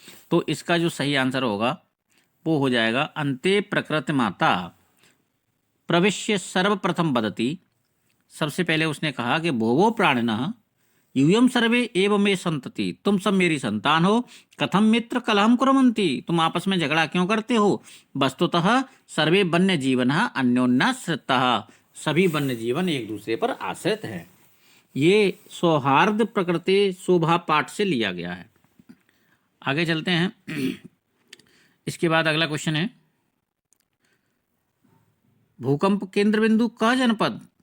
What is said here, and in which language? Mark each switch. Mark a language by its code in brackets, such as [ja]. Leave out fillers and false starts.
[hi] तो इसका जो सही आंसर होगा वो हो जाएगा [sa] अन्ते प्रकृति माता प्रविश्य सर्वप्रथम वदति। [hi] सबसे पहले उसने कहा कि [sa] भोवो प्राणिनः यूयम सर्वे एव मे संतति। [hi] तुम सब मेरी संतान हो, [sa] कथम मित्र कलहम कुर्वन्ति। [hi] तुम आपस में झगड़ा क्यों करते हो। [sa] वस्तुतः सर्वे वन्य जीवनः अन्योन्याश्रितः। [hi] सभी वन्य जीवन एक दूसरे पर आश्रित हैं। ये सौहार्द प्रकृति शोभा पाठ से लिया गया है। आगे चलते हैं। इसके बाद अगला क्वेश्चन है, भूकंप केंद्र बिंदु का जनपद।